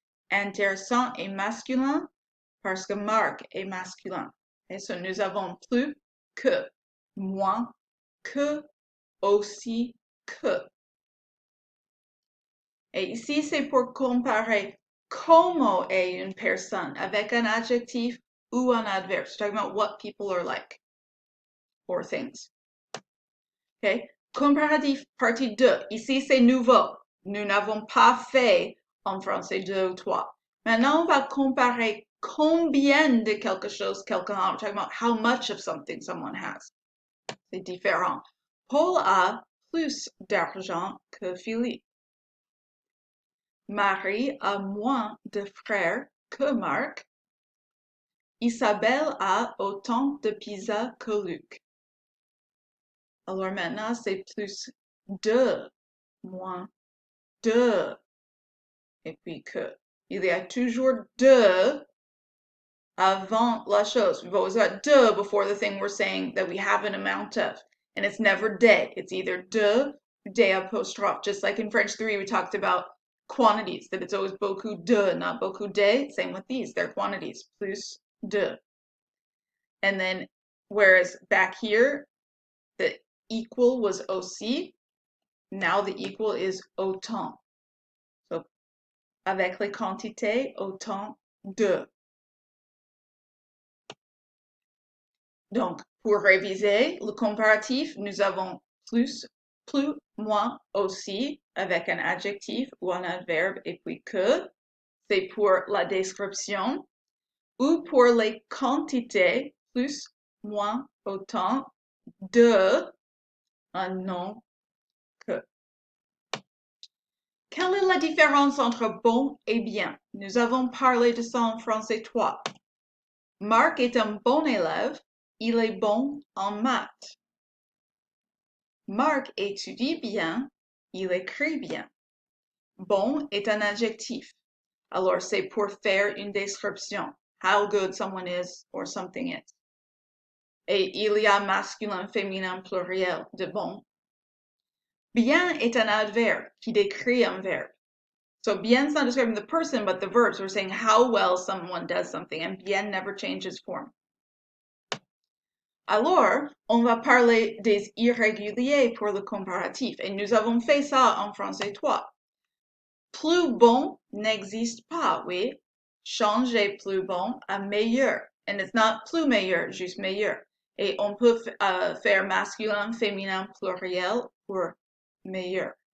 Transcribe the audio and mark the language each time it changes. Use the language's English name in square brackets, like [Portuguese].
[French] Intéressant et masculin parce que Marc est masculin. Et ça, nous avons plus que, moins que, aussi que. Et ici, c'est pour comparer comment est une personne avec un adjectif ou un adverbe. [English] It's talking about what people are like or things. [French] Okay? Comparatif partie 2. Ici, c'est nouveau. Nous n'avons pas fait en français 2 ou 3. Maintenant, on va comparer combien de quelque chose quelqu'un a. [English] We're talking about how much of something someone has. [French] C'est différent. Paul a plus d'argent que Philippe. Marie a moins de frères que Marc. Isabelle a autant de pizza que Luc. Alors maintenant, c'est plus de, moins de, et puis que. Il y a toujours de avant la chose. [English] We've always got de before the thing we're saying that we have an amount of. And it's never de. It's either de apostrophe. Just like in French 3, we talked about quantities, that it's always beaucoup de, not beaucoup de. Same with these. They're quantities. Plus de. And then, whereas back here, the equal was aussi. Now the equal is autant. [French] So, avec les quantités, autant de. Donc, pour réviser le comparatif, nous avons plus, plus, moins, aussi, avec un adjectif ou un adverbe, et puis que, c'est pour la description, ou pour les quantités, plus, moins, autant, de, un nom, que. Quelle est la différence entre bon et bien? Nous avons parlé de ça en français 3. Marc est un bon élève, il est bon en maths. Marc étudie bien, il écrit bien. Bon est un adjectif. Alors c'est pour faire une description. How good someone is or something is. Et il y a masculin, féminin, pluriel de bon. Bien est un adverbe qui décrit un verbe. [English] So bien's not describing the person, but the verb. So we're saying how well someone does something, and bien never changes form. [French] Alors, on va parler des irréguliers pour le comparatif, et nous avons fait ça en français 3. Plus bon n'existe pas, oui. Changer plus bon à meilleur. [English] And it's not [French] plus meilleur, juste meilleur. Et on peut faire masculin, féminin, pluriel pour meilleur.